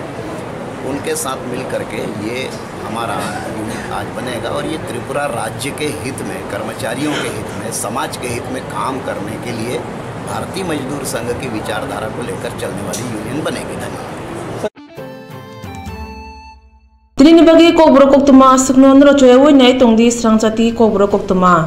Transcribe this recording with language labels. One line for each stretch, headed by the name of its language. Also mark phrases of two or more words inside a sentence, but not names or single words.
Hindi: उनके साथ मिल करके ये हमारा यूनिट आज बनेगा और ये त्रिपुरा राज्य के हित में, कर्मचारियों के हित में, समाज के हित में काम करने के लिए भारतीय मजदूर संघ की विचारधारा को लेकर चलने वाली यूनियन बनेगी। धन्यवाद।
Kok Borok: Tini bagi ko borok tuma sukno nro choy woi nai tongdi srang jati ko borok tuma